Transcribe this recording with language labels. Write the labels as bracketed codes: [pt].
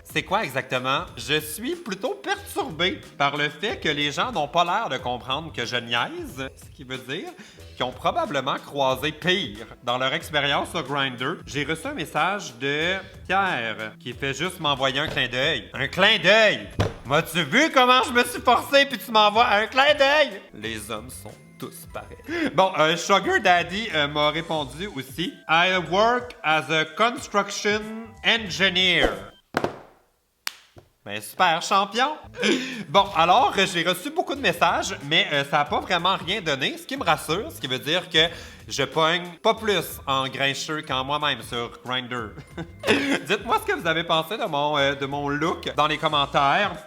[fr] C'est quoi exactement? Je suis plutôt perturbé par le fait que les gens n'ont pas l'air de comprendre que je niaise, ce qui veut dire qu'ils ont probablement croisé pire dans leur expérience sur Grindr. J'ai reçu un message de Pierre qui fait juste m'envoyer un clin d'œil. Un clin d'œil! M'as-tu vu comment je me suis forcé puis tu m'envoies un clin d'œil? Les hommes sont tous pareils. Bon, Sugar Daddy m'a répondu aussi. [en] I work as a construction engineer. [fr] Ben super, champion! Bon, alors, j'ai reçu beaucoup de messages, mais ça n'a pas vraiment rien donné, ce qui me rassure, ce qui veut dire que je pogne pas plus en grincheux qu'en moi-même sur Grindr. Dites-moi ce que vous avez pensé de mon look dans les commentaires.